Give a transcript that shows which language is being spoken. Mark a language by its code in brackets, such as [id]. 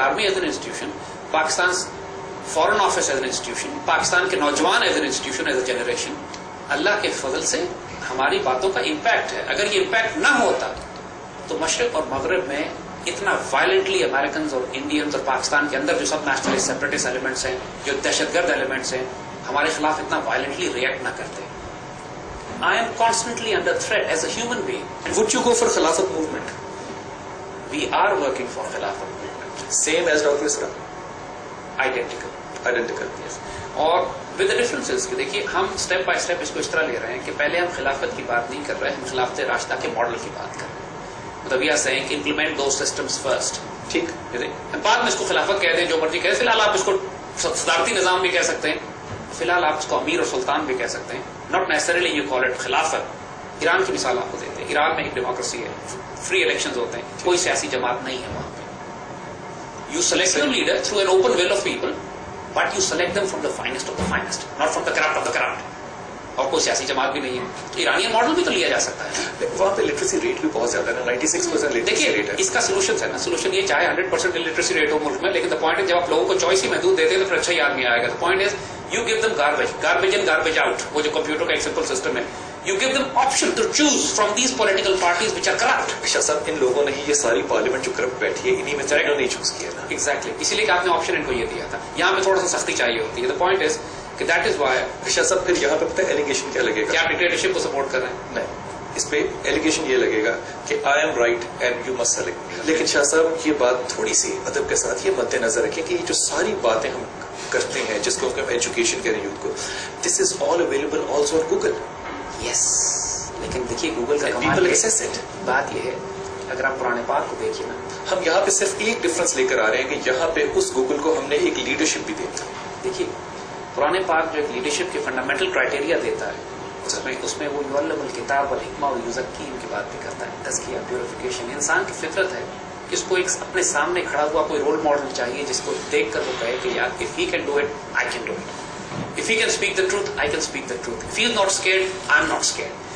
[ur] Army as an institution, Pakistan foreign office as an institution, Pakistan کے نوجوان as an institution, as a generation, اللہ کے فضل سے ہماری باتوں کا امپیکٹ ہے. اگر یہ امپیکٹ نہ ہوتا تو مشرق اور مغرب میں اتنا وائلنٹلی امریکنز اور انڈینز اور پاکستان کے اندر جو سب نیشنلسٹ سیپریٹسٹ ایلیمنٹس ہیں, جو دہشت گرد ایلیمنٹس ہیں, ہمارے خلاف اتنا وائلنٹلی ریئیکٹ نہ کرتے. [en] I am constantly under threat as a human being. And would you go for Khilafat movement? We are working for Khilafat movement. Same as Dr. Isra? Identical. Yes. [ur] اور [en] with the differences [ur] کہ دیکھیے ہم step by step اس کو اس طرح لے رہے ہیں کہ پہلے ہم خلافت کی بات نہیں کر رہے, ہم خلافت راشدہ کے ماڈل کی بات کر رہے ہیں. [en] مطلب we are saying کہ implement those systems first. [ur] ٹھیک, بعد میں اس کو خلافت کہہ دیں, جو مرضی کہہ. فی الحال آپ اس کو صدارتی نظام بھی کہہ سکتے ہیں, فی الحال آپ اس کو امیر اور سلطان بھی کہہ سکتے ہیں. [en] not necessarily you call it [ur] خلافت. ایران کی مثال آپ کو دیتے ہیں. ایران میں ایک ڈیموکریسی ہے, فری الیکشنز ہوتے ہیں, کوئی سیاسی جماعت نہیں ہے وہاں پہ. [en] You select your leader through an open will of people, but you select them from the finest of the finest, not from the corrupt of the corrupt. [ur] اور کوئی سیاسی جماعت بھی نہیں ہے. تو ایرانین ماڈل بھی تو لیا جا سکتا ہے. وہاں پہ لٹریسی ریٹ بھی بہت زیادہ ہے, 96% لٹریسی ریٹ ہے. اس کا سولوشن ہے نا, سولوشن یہ چاہے 100% لٹریسی ریٹ ہو ملک میں, لیکن دا پوائنٹ ہے جب آپ لوگوں کو چوائس ہی محدود دیتے ہیں تو پھر اچھا ہی آدمی آئے گا. [en] The point is you give them garbage in, garbage out. [ur] وہ جو کمپیوٹر کا ایک سمپل سسٹم ہے. [en] You give them option to choose from these political parties which are corrupt. [ur] شاہ صاحب, ان لوگوں نے یہ ساری پارلیمنٹ جو کرپٹ بیٹھی ہے انہی میں سے انہوں نے چوز کیا نا. [en] Exactly. [ur] اسی لیے کہ آپ نے آپشن ان کو یہ دیا تھا. یہاں پہ تھوڑا سا سختی چاہیے ہوتی ہے. [en] The point is کہ that is why. [ur] شاہ صاحب پھر یہاں پہ پتہ ہے ایلیگیشن کیا لگے گا؟ کیا آپ ڈکٹیٹرشپ کو سپورٹ کر رہے ہیں؟ نہیں, اس پہ ایلیگیشن یہ لگے گا کہ [en] I am right and you must select. [ur] لیکن شاہ صاحب یہ بات تھوڑی سی ادب کے ساتھ یہ مد نظر رکھیں کہ یہ جو ساری باتیں ہم کرتے ہیں جس کو ہم ایجوکیشن کہہ رہے ہیں یوتھ کو, [en] This is all available also on Google. [ur] یس, لیکن دیکھیے گوگل کا [en] People access it. [ur] بات یہ ہے اگر آپ قرآن پاک کو دیکھیے نا, ہم یہاں پہ صرف ایک ڈفرنس لے کر آ رہے ہیں کہ یہاں پہ اس گوگل کو ہم نے ایک لیڈرشپ بھی دی. دیکھیے قرآن پاک جو ایک لیڈرشپ کے فنڈامنٹل کرائٹیریا دیتا ہے, اس میں وہ یعلم الکتاب والحکمہ ویزکیہم کی بات بھی کرتا ہے. تزکیہ, پیوریفیکیشن. انسان کی فطرت ہے کہ اس کو ایک اپنے سامنے کھڑا ہوا کوئی رول ماڈل چاہیے جس کو دیکھ کر وہ کہے کہ یار [en] if he can do it, I can do it. If he can speak the truth, I can speak the truth. If he is not scared, I am not scared.